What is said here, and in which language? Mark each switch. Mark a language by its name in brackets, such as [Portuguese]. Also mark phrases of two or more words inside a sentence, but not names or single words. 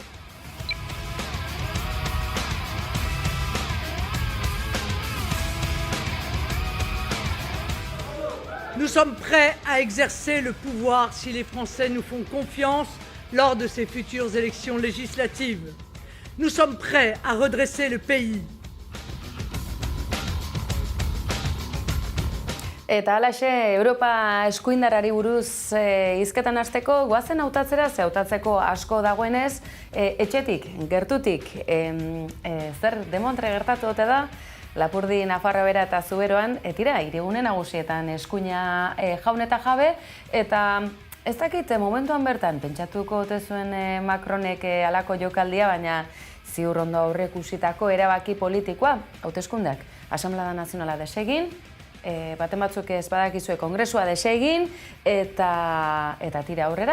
[French] Nous sommes prêts à exercer le pouvoir si les Français nous font confiance lors de ces futures élections législatives. Nous sommes prêts à redresser le pays. [Basque] Eta halaxe, Europa eskuindarrari buruz hizketan hasteko, goazen hautatzera, ze hautatzeko asko dagoenez, etxetik, gertutik, zer demontre gertatu ote da, Lapurdi, Nafarroa Bera eta Zuberoan, tira, hirigune nagusietan eskuina jaun eta jabe, eta ez dakit, momentuan bertan, pentsatuko ote zuen Macronek halako jokaldia, baina ziur ondo aurreikusitako erabaki politikoa, hauteskundeak, Asamblea Nazionala desegin, baten batzuk ez badakizue kongresua desegin, eta tira aurrera.